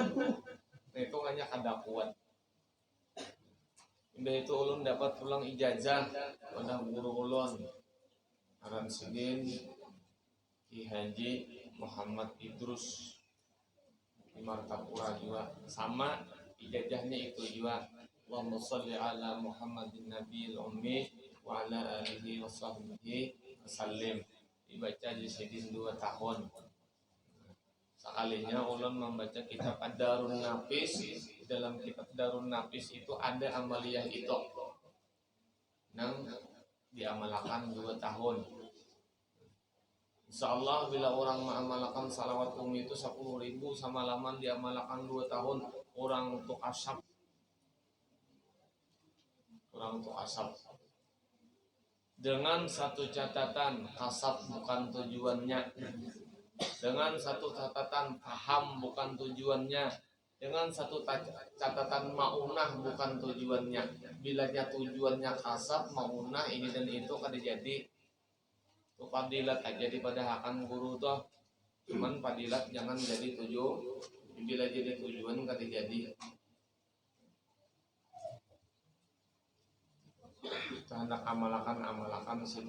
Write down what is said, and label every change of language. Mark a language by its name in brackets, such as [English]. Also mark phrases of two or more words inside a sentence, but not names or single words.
[Banjar] Nah hitungannya kada kuat. Udah itu ulun dapat pulang ijazah pada guru ulun Aran Sidin Ki Haji Muhammad Idrus di Martapura juga, sama ijazahnya itu juga. [Arabic] اللهم صل على محمد النبي الأمي و على آله و صحبه و سلم. [Banjar] Dibaca di Sidin 2 tahun. Sekalinya ulun membaca kitab Ad-Darun Nafis. Dalam kitab Darun Nafis itu ada amaliyah itu nang diamalkan 2 tahun. Insyaallah bila orang mengamalkan salawat ummi itu 10.000 samalaman diamalkan 2 tahun, orang untuk asap. Orang untuk asap. Dengan satu catatan, kasab bukan tujuannya. Dengan satu catatan, paham bukan tujuannya. Dengan satu catatan, maunah bukan tujuannya. Bilanya tujuannya kasab, maunah, ini dan itu kada jadi. Itu padilat aja pada akan guru tuh. Cuman padilat jangan jadi tujuh. Bila jadi tujuan kada jadi. Kita hendak amalakan situ.